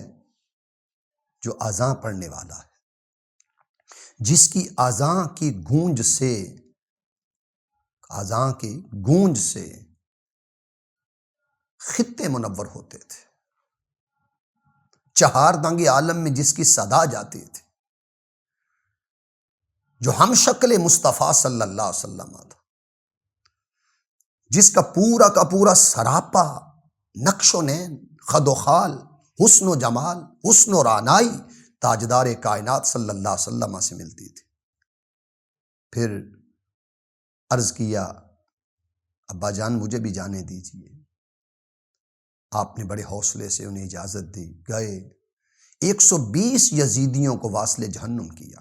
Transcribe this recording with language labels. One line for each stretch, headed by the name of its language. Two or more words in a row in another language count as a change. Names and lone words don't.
Urdu: جو اذان پڑھنے والا ہے، جس کی اذان کی گونج سے خطے منور ہوتے تھے، چہار دانگ عالم میں جس کی صدا جاتی تھی، جو ہم شکل مصطفیٰ صلی اللہ علیہ وسلم تھا، جس کا پورا سراپا نقش و نین، خد و خال، حسن و جمال، حسن و رعنائی تاجدار کائنات صلی اللہ علیہ وسلم سے ملتی تھی۔ پھر عرض کیا ابا جان مجھے بھی جانے دیجیے۔ آپ نے بڑے حوصلے سے انہیں اجازت دی، گئے 120 یزیدیوں کو واصل جہنم کیا۔